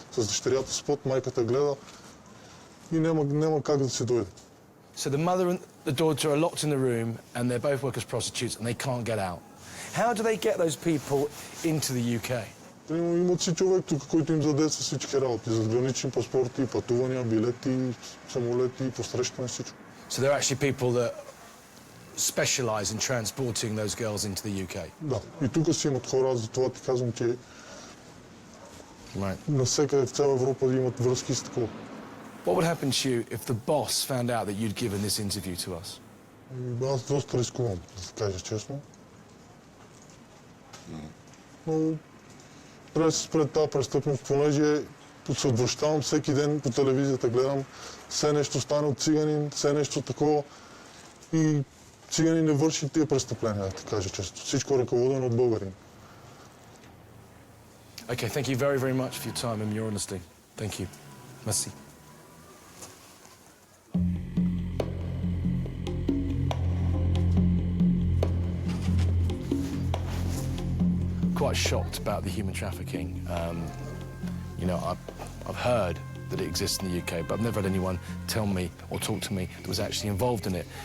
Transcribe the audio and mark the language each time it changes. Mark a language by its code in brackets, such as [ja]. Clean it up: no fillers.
[bg] С дъщерята спът, майката гледа и няма как да се дойде. [en] So the mother and the daughter are locked in the room and they're both work as prostitutes and they can't get out. How do they get those people into the UK? [bg] Имат си човек тук, който им задейства всички работи. Задгранични паспорти, пътувания, билети, самолети, посрещане, всичко. [en] So there are actually people that specialise in transporting those girls into the UK? [bg] Да. И тук си имат хора, затова ти казвам, че навсекъде в цяла Европа имат връзки с такова. [en] What would happen to you if the boss found out that you'd given this interview to us? [bg] Аз доста рискувам, да кажа честно. Но трябва да се спре тази престъпност, понеже се отвръщавам всеки ден по телевизията, гледам все нещо стане от циганин, все нещо такова и цигани не върши тия престъпления, да кажа често. Всичко е ръководено от българин. [en] Okay, thank you very, very much for your time and your honesty. Thank you. Merci. Quite shocked about the human trafficking. You know, I've heard that it exists in the UK, but I've never had anyone tell me or talk to me that was actually involved in it.